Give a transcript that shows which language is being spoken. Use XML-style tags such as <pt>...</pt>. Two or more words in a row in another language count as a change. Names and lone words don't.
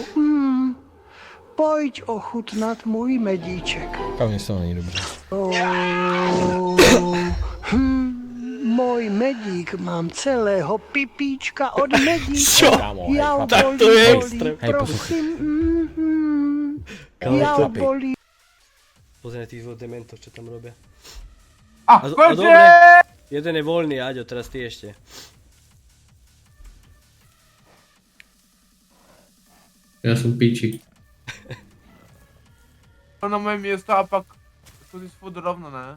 <cs>Pojď ochutnat můj medíček.</cs> <pl>Pewnie są oni dobrzy.</pl> <cs>Můj medík, mám celého pipíčka od medíka.</cs> <sk>Čo?</sk> <cs>Já Tak to bolí, je bolí, extrém. Hej, prosím. Kámo, Já to- bolí.</cs> <sk>Pozri na tých dementov, čo tam robia. A dobre, jeden je voľný, Aďo, teraz ty ešte. Ja som piči. na moje miesto</sk> <cs>a pak chodíš furt rovno, ne?</cs>